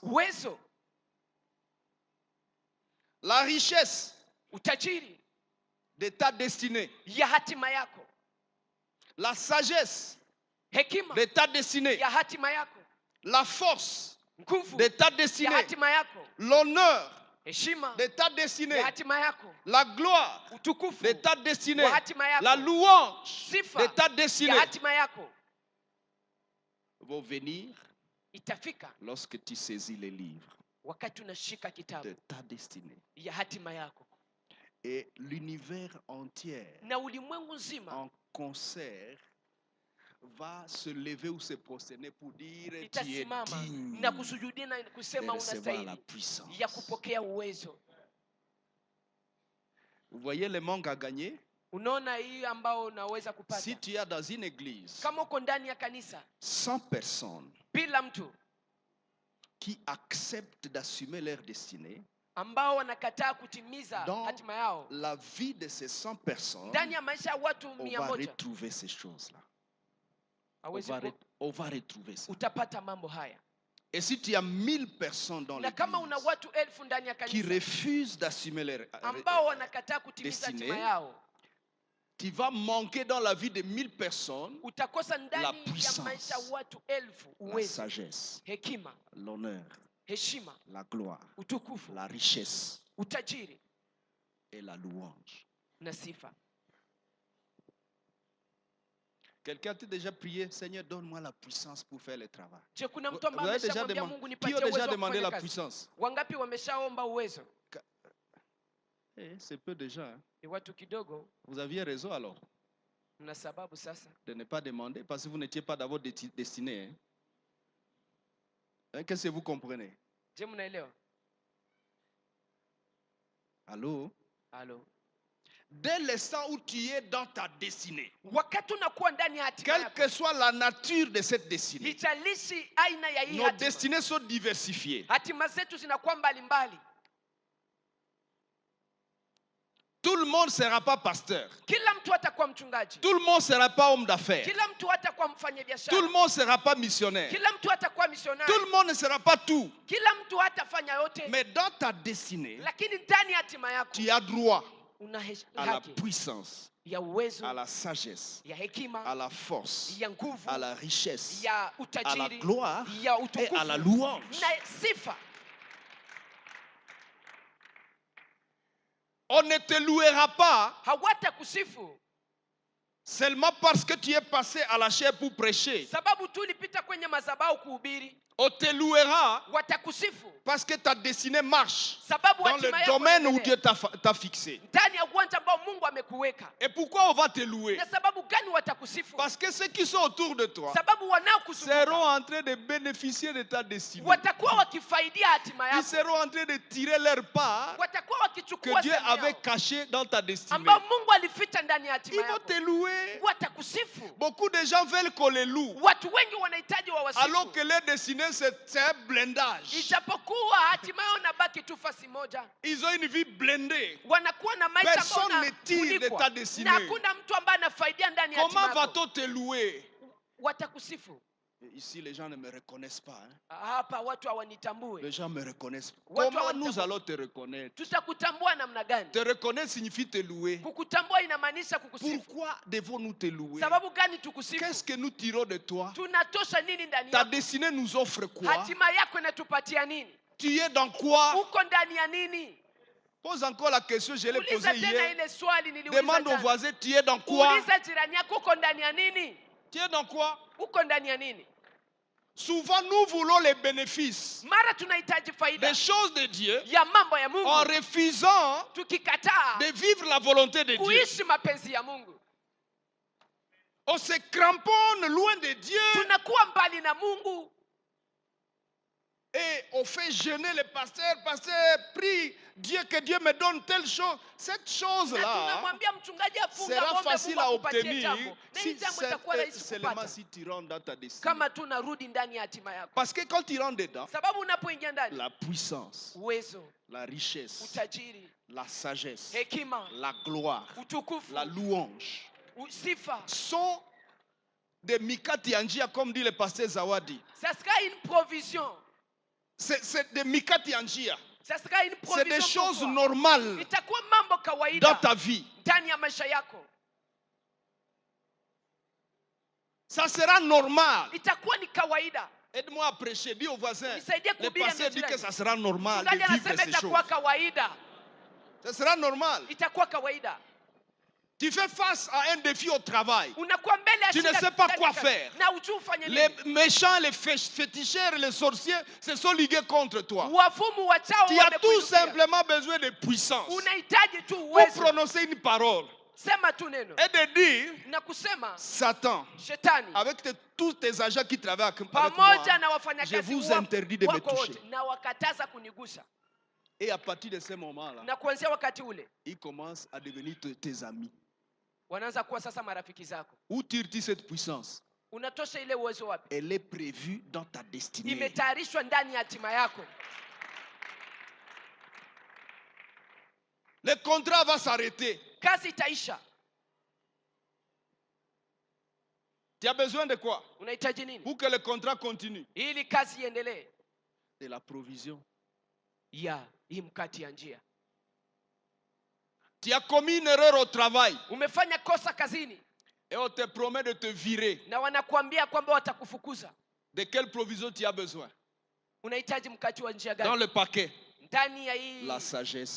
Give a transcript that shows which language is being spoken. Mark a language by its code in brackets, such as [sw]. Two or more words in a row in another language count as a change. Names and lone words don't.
[sw] Uwezo, [fr] la richesse [sw] utajiri [fr] de ta destinée, [sw] ya hatima yako, [fr] la sagesse [sw] hekima [fr] de ta destinée, [sw] ya hatima yako, [fr] la force [sw] nguvu [fr] de ta [sw] ya [fr] destinée, [sw] hatima yako, [fr] l'honneur [sw] heshima [fr] de ta destinée, [sw] ya hatima yako, [fr] la gloire [sw] utukufu [fr] de ta destinée, [sw] wa hatima yako, [fr] la louange [sw] sifa [fr] de ta [sw] ya [fr] destinée [sw] hatima yako [fr] vont venir [sw] itafika [fr] lorsque tu saisis les livres [sw] wakati unashika [fr] de [sw] kitabu [fr] ta destinée. [sw] ya hatima yako, [fr] Et l'univers entier [sw] na ulimwengu nzima [fr] en concert va se lever ou se prosterner pour dire tu es [sw] itasimama [fr] digne [sw] na kusujudia na [fr] de [sw] kusema [fr] recevoir la [sw] unastahili [fr] puissance. [sw] ya kupokea uwezo. [fr] Vous voyez le manque à gagner? [sw] Unaona hii ambao unaweza kupata [fr] Si tu es dans une église, [sw] kama uko ndani ya kanisa [fr] 100 personnes [sw] bila mtu [fr] qui acceptent d'assumer leur destinée, [sw] ambao wanakataa kutimiza [fr] Dans [sw] hatima yao, [fr] la vie de ces 100 personnes, [sw] ndani ya maisha ya watu [fr] on [sw] 100 [fr] va retrouver ces choses-là. On [sw] hawezi [fr] va, [sw] ku- [fr] on va retrouver ça. [sw] utapata mambo haya. [fr] Et si tu as 1000 personnes dans [sw] Na kama una [fr] l'église [sw] watu 1000 ndani ya [fr] qui [sw] kanisa [fr] refusent d'assumer leur [sw] ambao wanakataa kutimiza [fr] destinée, [sw] hatima yao, [fr] tu vas manquer dans la vie de 1000 personnes [sw] utakosa [fr] la [sw] ndani ya [fr] puissance, [sw] maisha ya watu 1000 [fr] la [sw] uwezo, [fr] sagesse, [sw] hekima, [fr] l'honneur, [sw] heshima, [fr] la gloire, [sw] utukufu, [fr] la richesse [sw] utajiri [fr] et la louange. [sw] na sifa. [fr] Quelqu'un a déjà prié, Seigneur, donne-moi la puissance pour faire le travail. [sw] Je, kuna mtu [fr] Vous [sw] ambaye [fr] avez déjà [sw] ameshamwambia [fr] demandé, [sw] Mungu [fr] qui [sw] nipatie [fr] a [sw] uwezo [fr] déjà [sw] wa [fr] demandé [sw] kufanya [fr] la [sw] kazi? [fr] puissance? [sw] Wangapi wameshaomba uwezo? [fr] C'est peu déjà. Hein. [sw] Ni watu kidogo. [fr] Vous aviez raison alors [sw] Mna sababu sasa [fr] de ne pas demander parce que vous n'étiez pas dans votre destinée. Hein. Hein, qu'est-ce que vous comprenez? [sw] Je, mnaelewa? [fr] Allô? [sw] Halo. [fr] Dès l'instant où tu es dans ta destinée, [sw] Wakati unakuwa ndani ya hatima [fr] quelle [sw] yako, [fr] que soit la nature de cette destinée, [sw] ijalishi aina ya hii [fr] nos [sw] hatima, [fr] destinées sont diversifiées. [sw] hatima zetu zinakuwa mbalimbali. [fr] Tout le monde ne sera pas pasteur. [sw] Kila mtu hatakuwa mchungaji. [fr] Tout le monde ne sera pas homme d'affaires. [sw] Kila mtu hatakuwa mfanyabiashara. [fr] Tout le monde ne sera pas missionnaire. [sw] Kila mtu hatakuwa misionari. [fr] Tout le monde ne sera pas tout. [sw] Kila mtu hatafanya yote. [fr] Mais dans ta destinée, [sw] Lakini ndani ya hatima yako [fr] tu as droit [sw] una [fr] à la [sw] haki [fr] puissance, [sw] ya uwezo, [fr] à la sagesse, [sw] ya hekima, [fr] à la force, [sw] ya nguvu, [fr] à la richesse, [sw] ya [fr] à la [sw] utajiri, [fr] gloire [sw] ya [fr] et [sw] utukufu [fr] à la louange. [sw] na sifa. [fr] On ne te louera pas [sw] Hawatakusifu [fr] seulement parce que tu es passé à la chair pour prêcher. [sw] sababu tu ulipita kwenye madhabahu kuhubiri. [fr] On te louera [sw] Watakusifu [fr] parce que ta destinée marche [sw] sababu [fr] dans le [sw] hatima yako [fr] domaine où [sw] inaendelea. [fr] Dieu t'a fixé. [sw] Ndani ya uwanja ambao Mungu amekuweka. [fr] Et pourquoi on va te louer? [sw] Na sababu gani watakusifu? [fr] Parce que ceux qui sont autour de toi [sw] Sababu [fr] seront [sw] wanaokuzunguka [fr] en train de bénéficier de ta destinée. [sw] watakuwa wakifaidia hatima [fr] Ils [sw] yako. [fr] seront en train de tirer leur part [sw] Watakuwa [fr] que [sw] wakichukua [fr] Dieu [sw] sehemu [fr] avait [sw] yao [fr] cachée dans ta destinée. [sw] ambao Mungu alificha ndani ya [fr] Ils [sw] hatima [fr] vont [sw] yako. [fr] te louer. [sw] Watakusifu. [fr] Beaucoup de gens veulent qu'on les loue, [sw] Watu wengi wanahitaji [fr] alors [sw] wawasifu. [fr] que leur destinée c'est un blindage. [sw] Ijapokuwa hatima yao nabaki tu fasi moja. [fr] Ils ont une vie blindée. [sw] Wanakuwa na maisha [fr] Personne [sw] ambayo [fr] ne tire de [sw] yanafunikwa. [fr] ta destinée. [sw] Na hakuna mtu ambaye anafaidia ndani ya hatima [fr] Comment [sw] yako. [fr] va-t-on te louer? [sw] Watakusifu. [fr] Et ici, les gens ne me reconnaissent pas. Hein. [sw] Hapa watu hawanitambui. [fr] Les gens me reconnaissent pas. [sw] Watu [fr] Comment [sw] hawanitambui. [fr] nous allons te reconnaître? [sw] Tutakutambua namna gani? [fr] Te reconnaître signifie te louer. [sw] Kukutambua inamaanisha kukusifu. [fr] Pourquoi devons-nous te louer? [sw] Sababu gani tukusifu? [fr] Qu'est-ce que nous tirons de toi? [sw] Tunatosha nini ndani [fr] Ta [sw] yako? [fr] destinée nous offre quoi? [sw] Hatima yako inatupatia nini? [fr] Tu es dans quoi? [sw] Uko ndani ya nini? [fr] Pose encore la question, je l'ai [sw] Uliza [fr] posée [sw] tena [fr] hier. [sw] ile swali niliuliza [fr] Demande au [sw] jana. [fr] voisin, tu es dans quoi? [sw] Uliza jirani yako uko ndani ya nini? [fr] Tu es dans quoi? [sw] Uko ndani ya nini? [fr] Souvent, nous voulons les bénéfices [sw] Mara tunahitaji faida [fr] des choses de Dieu [sw] ya mambo ya [fr] en [sw] Mungu. [fr] refusant [sw] Tukikataa [fr] de vivre la volonté de Dieu. [sw] kuishi mapenzi ya Mungu, [fr] On se cramponne loin de Dieu [sw] tunakuwa mbali na Mungu [fr] et on fait jeûner les pasteurs. Pasteur, prie Dieu que Dieu me donne telle chose. Cette [sw] na [fr] chose-là [sw] tunamwambia mchungaji afunga [fr] sera [sw] ng'ombe, [fr] facile [sw] Mungu [fr] à [sw] akupatie [fr] obtenir [sw] jambo, na hii [fr] si [sw] jambo itakuwa rahisi [fr] seulement [sw] kupata [fr] si tu rentres dans ta destinée. [sw] kama tunarudi ndani ya hatima yako, [fr] Parce que quand tu rentres dedans, [sw] sababu unapoingia ndani, [fr] la puissance, [sw] uwezo, [fr] la richesse, [sw] utajiri, [fr] la sagesse, [sw] hekima, [fr] la gloire, [sw] utukufu, [fr] la louange [sw] sifa, [fr] sont des [sw] mikati anjia, [fr] comme dit le pasteur Zawadi. ça sera une provision, C'est des [sw] mikati anjia. [fr] ça sera une C'est des provision pour choses toi. normales [sw] Itakuwa mambo [fr] dans [sw] kawaida [fr] ta vie. [sw] ndani ya maisha yako, [fr] Ça sera normal. [sw] itakuwa ni kawaida. [fr] Aide-moi à prêcher. Dis au voisin. [sw] Nisaidie [fr] Le [sw] kuhubiri [fr] pasteur dit [sw] jirani. [fr] que ça sera normal de [sw] Mchungaji [fr] vivre [sw] anasema [fr] ces [sw] itakuwa [fr] choses. [sw] kawaida, [fr] Ça sera normal. [sw] itakuwa kawaida. [fr] Tu fais face à un défi au travail. [sw] Unakuwa mbele ya [fr] Tu ne [sw] shida [fr] sais pas [sw] ndani [fr] quoi [sw] ya kazi, [fr] faire. [sw] na hujui ufanye [fr] Les [sw] nini. [fr] méchants, les féticheurs, les sorciers se sont ligués contre toi. [sw] Wafumu wachao [fr] Tu as tout [sw] wamekuinukia. [fr] simplement besoin de puissance [sw] Unahitaji tu [fr] pour [sw] uwezo, [fr] prononcer une parole [sw] sema tu neno [fr] et de dire [sw] na kusema [fr] Satan, [sw] shetani [fr] avec tous tes agents qui travaillent avec moi, [sw] pamoja na [fr] je [sw] wafanyakazi [fr] vous interdis de me [sw] wako [fr] toucher. [sw] wote, na wakataza kunigusa. [fr] Et à partir de ce moment-là, [sw] Na kuanzia wakati ule [fr] ils commencent à devenir tes amis. [sw] wanaanza kuwa sasa marafiki zako. [fr] Où tires-tu cette puissance? [sw] Unatosha ile uwezo wapi? [fr] Elle est prévue dans ta destinée. [sw] Imetayarishwa ndani ya hatima yako. [fr] Le contrat va s'arrêter. [sw] Kazi itaisha. [fr] Tu as besoin de quoi [sw] Unahitaji nini [fr] pour que le contrat continue? [sw] ili kazi iendelee? [fr] De la provision. [sw] Ya hii mkati ya njia. [fr] Tu as commis une erreur au travail [sw] Umefanya kosa kazini [fr] et on te promet de te virer. [sw] na wanakuambia kwamba watakufukuza. [fr] De quelle provision tu as besoin? [sw] Unahitaji mkati wa njia [fr] Dans [sw] gani? [fr] le paquet, [sw] Ndani ya hii [fr] la sagesse.